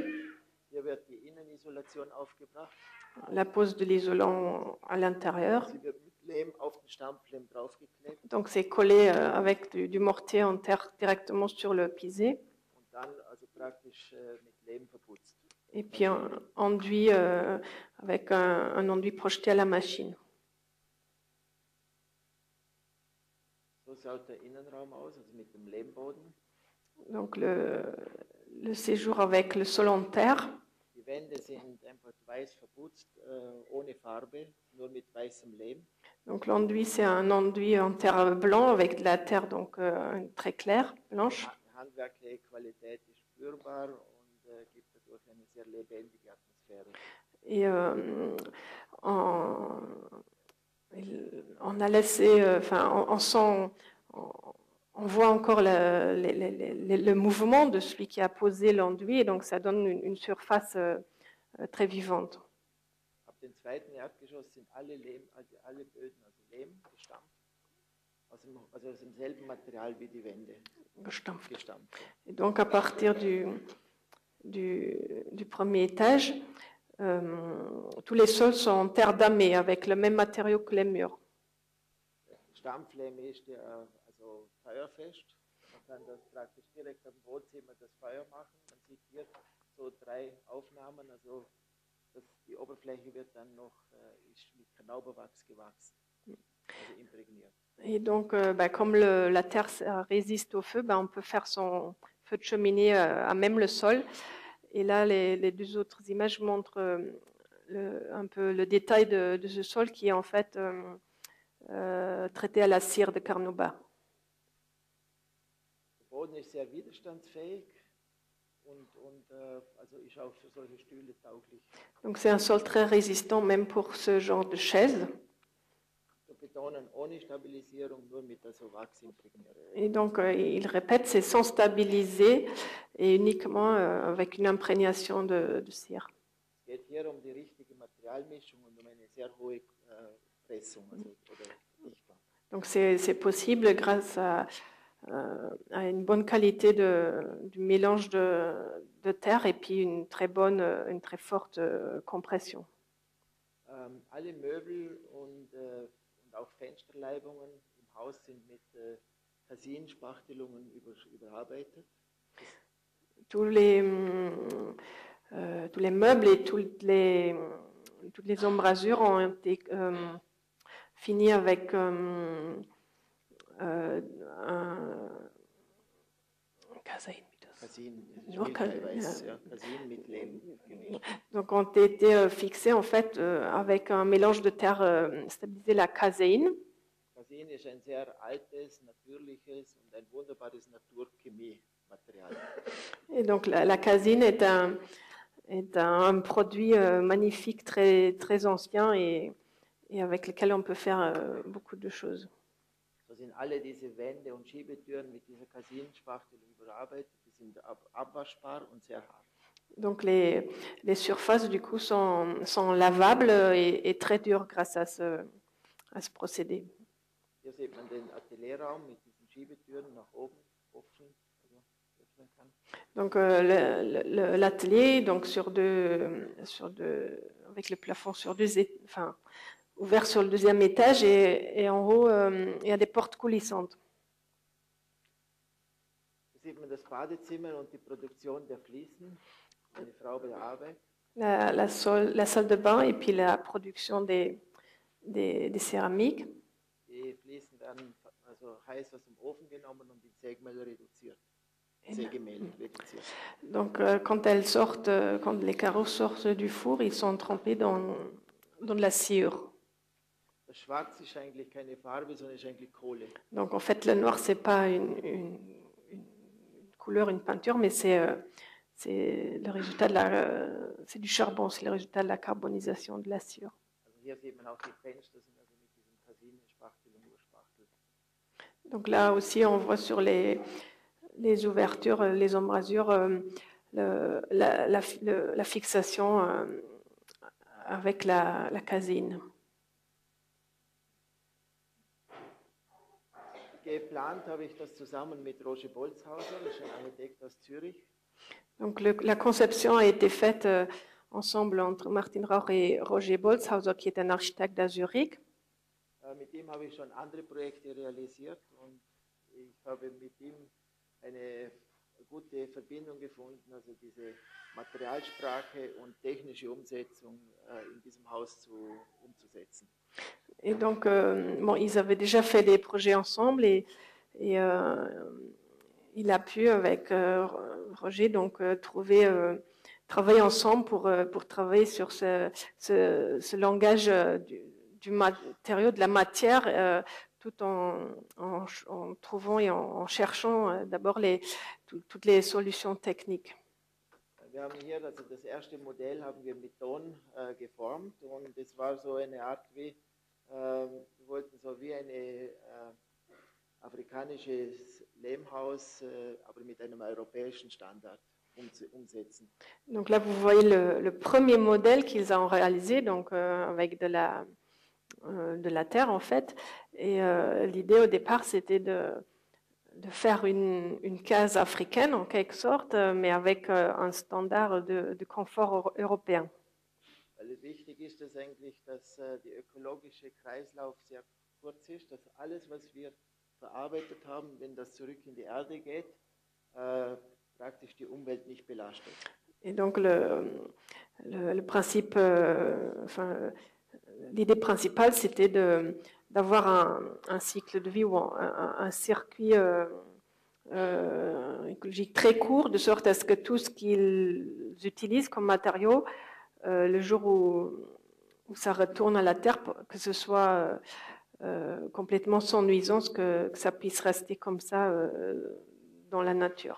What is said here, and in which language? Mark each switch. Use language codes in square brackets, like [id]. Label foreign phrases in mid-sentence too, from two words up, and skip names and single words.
[de] Hier wird die Innenisolation aufgebracht. [fr] La pose de l'isolant à l'intérieur. [de] Sie wird mit Lehm auf den Stampflehm draufgeklebt. [fr] Donc c'est collé avec du mortier en terre directement sur le pisé. [de] Und dann also praktisch mit Lehm verputzt. [fr] Et puis enduit avec un enduit projeté à la machine. [de] So schaut der Innenraum aus, also mit dem Lehmboden. [fr] Donc le séjour avec le sol en terre. [de] Die Wände sind einfach weiß verputzt, ohne Farbe, nur mit weißem Lehm. [fr] Donc l'enduit, c'est un enduit en terre blanc avec de la terre donc très claire, blanche. [de] Die handwerkliche Qualität ist spürbar und gibt dadurch eine sehr lebendige Atmosphäre. [fr] Et on a laissé, enfin, on sent, on voit encore le mouvement de celui qui a posé l'enduit, et donc ça donne une surface très vivante. [de] Ab dem zweiten Erdgeschoss sind alle Böden, also Lehm, gestampft, also aus demselben Material wie die Wände. Gestampft. Gestampft. [fr] Et donc à partir du premier étage, tous les sols sont en terre damée avec le même matériau que les murs. [de] Stampflehm ist also feuerfest. Man kann das praktisch direkt am Wohnzimmer das Feuer machen. Man sieht hier so 3 Aufnahmen, also die Oberfläche wird dann noch ist mit Knauberwachs gewachsen, also imprägniert. [fr] Et donc, comme la terre résiste au feu, on peut faire son feu de cheminée à même le sol. Et là, les 2 autres images montrent un peu le détail de ce sol qui est en fait traité à la cire de Carnauba. [de] Der Boden ist sehr widerstandsfähig und also ist auch für solche Stühle tauglich. [fr] Donc c'est un sol très résistant même pour ce genre de chaise. [de] Wir betonen ohne Stabilisierung, nur mit also Wachsimprägnierung. [fr] Et donc il répète, c'est sans stabiliser et uniquement avec une imprégnation de cire. [de] Es geht hier die richtige Materialmischung und eine sehr hohe Pressung, also, oder Dichtung. [fr] Donc c'est possible grâce à une bonne qualité du mélange de terre et puis une très forte compression. [de] Alle Möbel und auch Fensterleibungen im Haus sind mit Casin-Spachtelungen überarbeitet. [fr] Tous les meubles et toutes les embrasures ont été finis avec un Casin. [de] Casin mit Lehm gemischt. [fr] Donc ont été fixés en fait avec un mélange de terre stabilisée, la caséine. [de] Casin ist ein sehr altes, natürliches und ein wunderbares Naturchemiematerial. [fr] Et donc la caséine est un produit magnifique, très, très ancien et avec lequel on peut faire beaucoup de choses. [de] So sind alle diese Wände und Schiebetüren mit dieser Casin-Spachtel überarbeitet. Die sind abwaschbar und sehr hart. [fr] Donc les surfaces du coup sont lavables et très dures grâce à ce procédé. [de] Hier sieht man den Atelierraum mit diesen Schiebetüren nach oben offen, also öffnen kann. [fr] Donc l'atelier donc avec le plafond ouvert sur le 2e étage et en haut il y a des portes coulissantes. [de] Hier sieht man das Badezimmer und die Produktion der Fliesen. Eine Frau bei der Arbeit. [fr] La salle de bain et puis la production des céramiques. [de] Die Fliesen werden also heiß aus dem Ofen genommen und in Sägemehl reduziert. Sägemehl reduziert. [fr] Donc quand les carreaux sortent du four, ils sont trempés dans de la sciure. [de] Das Schwarz ist eigentlich keine Farbe, sondern ist eigentlich Kohle. [fr] Donc en fait le noir c'est pas une couleur, une peinture, mais c'est le résultat c'est du charbon, c'est le résultat de la carbonisation de la sciure. [de] Also hier sieht man auch die Fenster sind also mit diesem Casin-Spachtel und Urspachtel. [fr] Donc là aussi on voit sur les ouvertures, les embrasures, la fixation avec la casine. [de] Geplant habe ich das zusammen mit Roger Bolzhauser, das ist ein Architekt aus Zürich. [fr] Donc la conception a été faite ensemble entre Martin Rauch et Roger Bolzhauser, qui est un architecte à Zurich. [de] Mit ihm habe ich schon andere Projekte realisiert und ich habe mit ihm eine gute Verbindung gefunden, also diese Materialsprache und technische Umsetzung in diesem Haus umzusetzen. [fr] Et donc, bon, ils avaient déjà fait des projets ensemble et il a pu, avec Roger, donc travailler ensemble pour travailler sur ce langage du matériau, de la matière, tout en trouvant et en cherchant d'abord toutes les solutions techniques. [de] Wir haben hier, also das erste Modell haben wir mit Ton geformt und das war so eine Art wie, wir wollten so wie eine afrikanisches Lehmhaus, aber mit einem europäischen Standard umsetzen. [fr] Donc là, vous voyez le premier modèle qu'ils ont réalisé, donc avec de la terre en fait. Et l'idée au départ, c'était de faire une case africaine en quelque sorte, mais avec un standard de confort européen. [de] Weil es wichtig ist, dass eigentlich, dass der ökologische Kreislauf sehr kurz ist, dass alles, was wir verarbeitet haben, wenn das zurück in die Erde geht, praktisch die Umwelt nicht belastet. [fr] Et donc le principe, l'idée principale, c'était d'avoir un cycle de vie ou un circuit écologique très court, de sorte à ce que tout ce qu'ils utilisent comme matériau, le jour où ça retourne à la terre, que ce soit complètement sans nuisance, que ça puisse rester comme ça dans la nature.